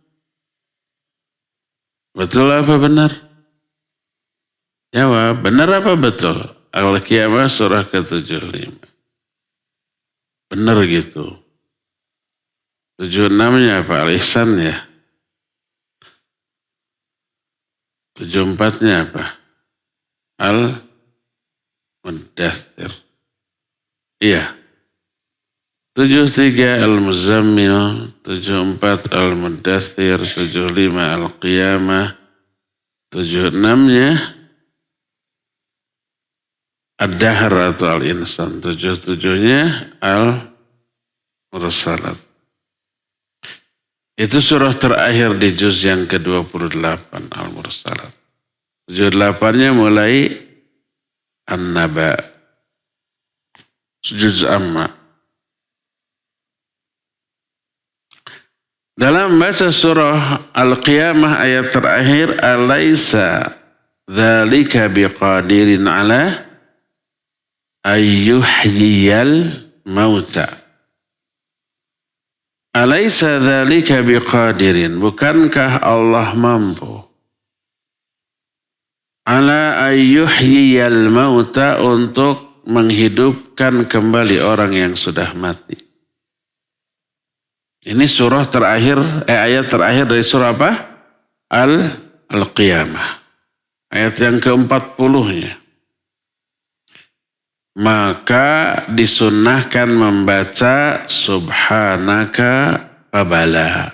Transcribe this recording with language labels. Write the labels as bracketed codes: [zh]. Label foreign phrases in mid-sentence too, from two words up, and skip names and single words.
[id] Betul apa benar? Jawab, benar apa betul? Al-Qiyamah surah ke-75. Benar gitu. 76-nya apa? Al-Ihsan ya? 74-nya apa? Al-Muddathir. Iya. 73 Al-Muzammil, 74 Al-Muddathir, 75 Al-Qiyamah, 76-nya Ad-Dahr atau Al-Insan, 77-nya Al-Mursalat. Itu surah terakhir di juz yang ke-28 Al-Mursalat. 78-nya mulai An-Naba, juz Amma. Dalam bahasa surah Al-Qiyamah ayat terakhir, [ar] أليس ذلك بقادر على أن يحيي الموتى. أليس ذلك بقادر, [id] bukankah Allah mampu [ar] على أن يحيي الموتى, [id] untuk menghidupkan kembali orang yang sudah mati. Ini surah terakhir, ayat terakhir dari surah apa? Al-Qiyamah. Ayat yang ke-40-nya. Maka disunnahkan membaca [ar] سبحانك فبلى.